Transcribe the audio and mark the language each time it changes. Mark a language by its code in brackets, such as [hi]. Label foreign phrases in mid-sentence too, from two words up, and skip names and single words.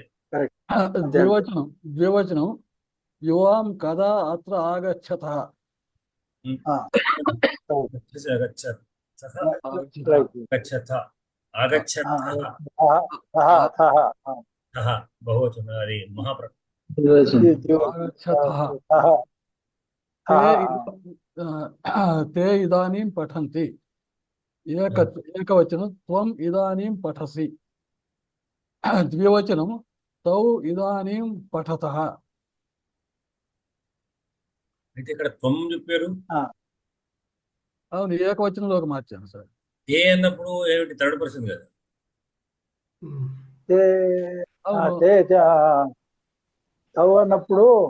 [sa] ద్వివచనం. ద్వివచనం యువాం కదా అత్ర ఆగచ్చత. [te] బహువచనం అది మహాప్ర [sa] ते इदानीं पठन्ति. एकवचनं त्वम् इदानीं पठसि. द्विवचनं तौ इदानीं पठतः. [te] అయితే ఇక్కడ త్వం చెప్పారు. అవును, ఏకవచనంలోకి మార్చాను సార్. ఏ అన్నప్పుడు ఏమిటి? [en] third person [te] కదా. తవ్ అన్నప్పుడు